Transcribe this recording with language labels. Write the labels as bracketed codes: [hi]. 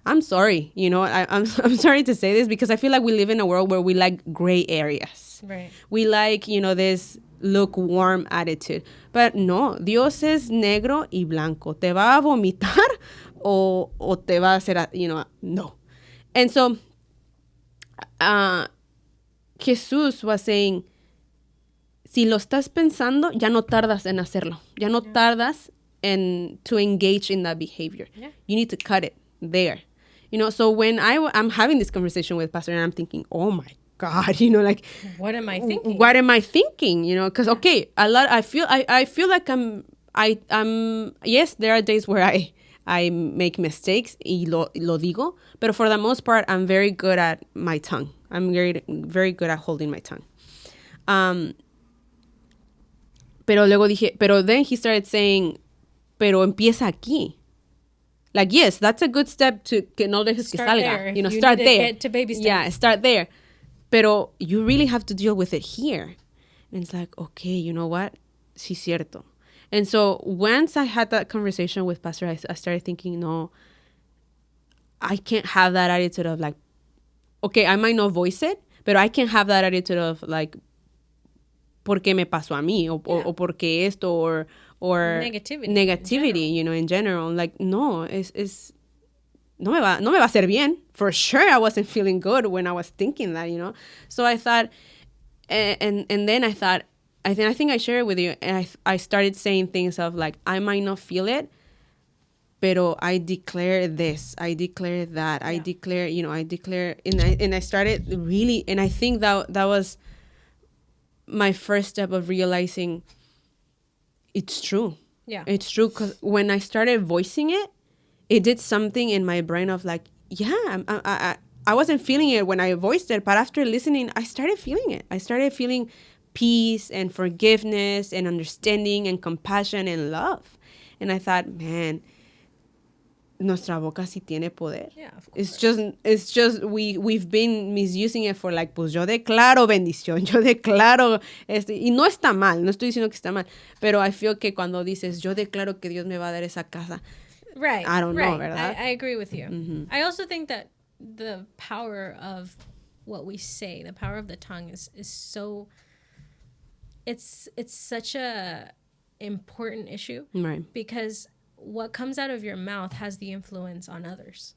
[en] I'm sorry, I'm sorry to say this, because I feel like we live in a world where we like gray areas. Right. We like, this lukewarm attitude. But no, [es] Dios es negro y blanco. ¿Te va a vomitar o te va a hacer, no. [en] And so, Jesús was saying, [es] si lo estás pensando, ya no tardas en hacerlo. Ya no tardas [en] to engage in that behavior. Yeah. You need to cut it there. So when I'm having this conversation with Pastor, and I'm thinking, oh my God, like, what am I thinking? What am I thinking? Because okay, I feel like I'm yes, there are days where I make mistakes [es] y lo digo. [en] But for the most part, I'm very good at my tongue. I'm very good at holding my tongue. [es] Pero luego dije, pero [en] then he started saying, [es] pero empieza aquí. [en] Like, yes, that's a good step to [es] que no dejes que salga. [en] There. You know, start there. Get to baby steps. Yeah, start there. Pero you really have to deal with it here. And it's like, okay, you know what? [es] Sí, cierto. [en] And so once I had that conversation with Pastor, I started thinking, no, I can't have that attitude of like, okay, I might not voice it, but I can't have that attitude of like, [es] porque me pasó a mí, o porque esto, [en] or negativity, you know, in general. [es] Like, no, no me va a hacer bien. [en] For sure, I wasn't feeling good when I was thinking that, you know. So I thought, and then I thought, I think I shared it with you, and I started saying things of like, I might not feel it, pero I declare this, I declare that, I declare, you know, I declare, and I started really, and I think that was my first step of realizing it's true. Yeah. It's true, because when I started voicing it, it did something in my brain of like, yeah, I wasn't feeling it when I voiced it, but after listening, I started feeling it. I started feeling peace and forgiveness and understanding and compassion and love. And I thought, man, [es] nuestra boca sí tiene poder. [en] Yeah, of course. It's just we've been misusing it for like, [es] pues yo declaro bendición, yo declaro y no está mal, no estoy diciendo que está mal, pero [en] I feel [es] que cuando dices, yo declaro que Dios me va a dar esa casa. [en] Right. I don't know, [es] ¿verdad? [en] I agree with you. Mm-hmm. I also think that the power of what we say, the power of the tongue is so, it's such a important issue. Right. Because what comes out of your mouth has the influence on others.